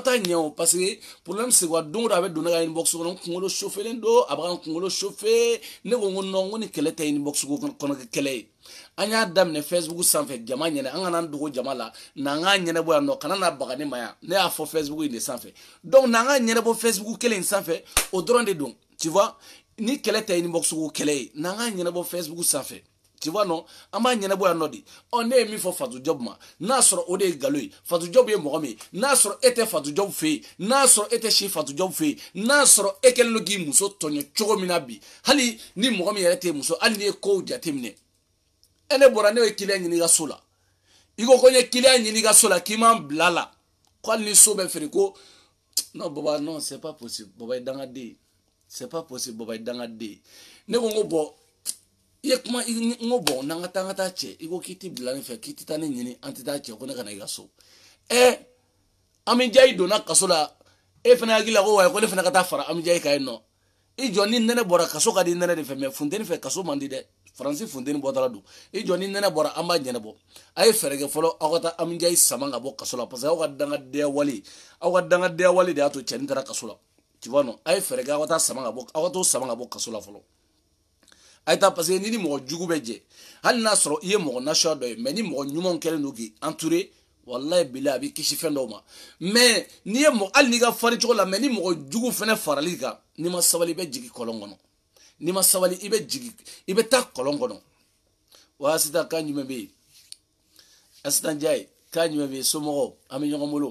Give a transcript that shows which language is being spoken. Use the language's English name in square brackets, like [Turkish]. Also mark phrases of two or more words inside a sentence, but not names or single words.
[Bambara] t'a ɲɛ o [French] parce que problème c'est quoi [Bambara] don o don a bɛ don ne ka inbox kɔnɔ n kunkolo chauffelen don a bɛ ka n kunkolo chauffer ne ko n ko non n ko ni kɛlɛ tɛ inbox kɔnɔ kɛlɛ ye an y'a daminɛ Facebook sanfɛ jama ɲɛnɛ an kana dogo jama la n'an k'a ɲɛnabɔ yan nɔ kana na baga ne ma yan ne y'a fɔ Facebook in de sanfɛ donc n'an ka ɲɛnabɔ Facebook kelen in sanfɛ o dɔrɔn de don [French] tu vois [Bambara] ni kɛlɛ tɛ inbox kɛlɛ ye n'an ka ɲɛnabɔ Facebook sanfɛ [French] tu vois non [Bambara] an b'a ɲɛnabɔ yan nɔ de ne ye min fɔ Fatou Diop ma n'a sɔrɔ o de ye nkalon ye Fatou Diop ye mɔgɔ min ye n'a sɔrɔ e tɛ Fatou Diop fɛ yen n'a sɔrɔ e tɛ si Fatou Diop fɛ yen n'a sɔrɔ e kɛlen don k'i muso tɔɲɔ cogo min na bi hali ni mɔgɔ min yɛrɛ tɛ muso hali n'i ye kow jateminɛ ne bɔra ne ye client ɲini ka so la i ko n ye client ɲini ka so la k'i m'an bila la ko hali ni so bɛ feere ko non baba non [French] c'est pas possible [Bambara] baba ye dangaden [French] c'est pas possible [Bambara] baba ye dangaden ne ko n ko bɔn i ye kuma n ko bɔn n'an ka taa cɛ i ko k'i tɛ bila ne fɛ k'i tɛ taa ne ɲini an tɛ taa cɛ ko ne ka na i ka so Amijayi donna kaso la e fana hakili la ko wa ko ne fana ka taa fara Amijayi kan yen nɔ i jɔ ni nɛnɛ bɔra kaso ka di nɛnɛ de fɛ mais funteni fɛ kaso man di dɛ Faransi funteni bɔtɔla don i jɔ ni nɛnɛ bɔra an b'a ɲɛnabɔ a ye fɛɛrɛ kɛ fɔlɔ aw ka taa Amijayi sama ka bɔ kaso la parce que aw ka dangadenya wale de y'a to cɛnin taara kaso la [French] tu vois non [Bambara] a ye fɛɛrɛ kɛ aw ka t'o sama ka bɔ kaso la fɔlɔ a ye taa parce que ni mɔgɔ jugu bɛ jɛ hali n'a sɔrɔ i ye mɔgɔ nasuya dɔ ye mais ni mɔgɔ ɲumanw kɛlen don k'i entouré [Arabic] والله بالله [Bambara] a b'i kisi fɛn dɔw ma mais n'i ye mɔgɔ hali n'i ka farin cogo la mais ni mɔgɔ jugu fɛnɛ farali kan n'i ma sabali i bɛ jigin kɔlɔn kɔnɔ n'i ma sabali i bɛ taa kɔlɔn kɔnɔ wa Asita kan jumɛn bɛ yen Asita Njayi kan jumɛn bɛ yen somɔgɔw an bɛ ɲɔgɔn bolo